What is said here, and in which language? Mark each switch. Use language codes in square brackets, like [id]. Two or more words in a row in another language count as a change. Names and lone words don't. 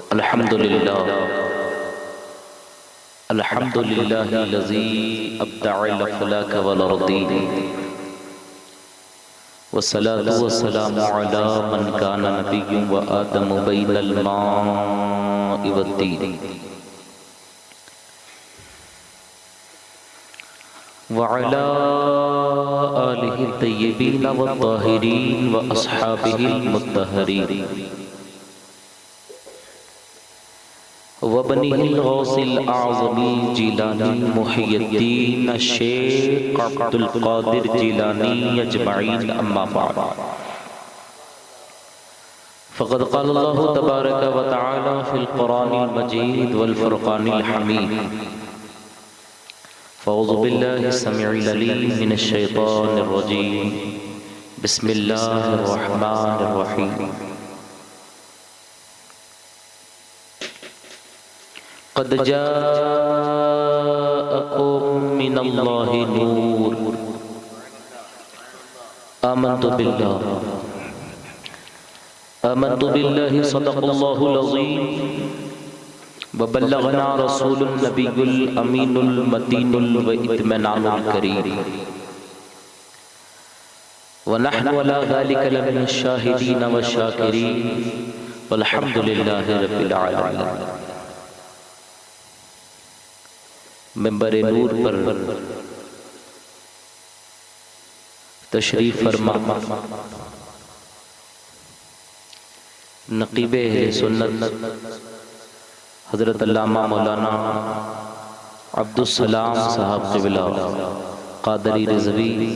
[ar] الحمد لله الذي أبدع الأفلاك والأرضين والصلاة والسلام على من كان نبي وآدم بين الماء والطين وعلى آله الطيبين والطاهرين وأصحابه المطهرين وابنه الغوث الأعظم الجيلاني محيي الدين شيخ عبد القادر جيلاني أجمعين أما بعد فقد قال الله تبارك وتعالى في القرآن المجيد والفرقان الحميد فأعوذ بالله السميع العليم من الشيطان الرجيم بسم الله الرحمن الرحيم. قد جاءكم من الله نور آمنت بالله صدق الله العظيم وبلغنا رسوله النبي الأمين المتين والاطمئنان الكريم ونحن على ذلك لمن الشاهدين والشاكرين والحمد لله رب العالمين. [ur] منبر نور پر تشریف فرما نقیب سنت حضرت علامہ مولانا عبدالسلام صاحب قبلہ قادری رضوی